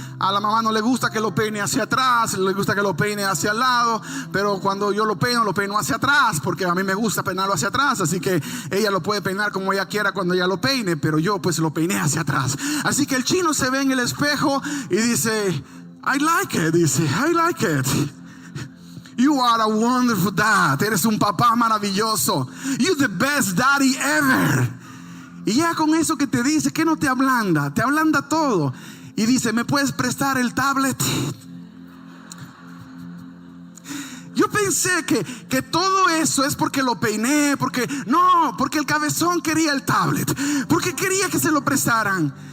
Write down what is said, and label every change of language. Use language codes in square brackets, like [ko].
[es] A la mamá no le gusta que lo peine hacia atrás, le gusta que lo peine hacia el lado, pero cuando yo lo peino hacia atrás, porque a mí me gusta peinarlo hacia atrás. Así que ella lo puede peinar como ella quiera cuando ella lo peine, pero yo pues lo peiné hacia atrás. Así que el chino se ve en el espejo y dice, [en] I like it, [es] dice, [en] I like it. You are a wonderful dad. [es] Eres un papá maravilloso. [en] You're the best daddy ever. [es] Y ya con eso que te dice, ¿qué no te ablanda? Te ablanda todo. Y dice, ¿me puedes prestar el tablet? Yo pensé que todo eso es porque lo peiné, porque el cabezón quería el tablet, porque quería que se lo prestaran.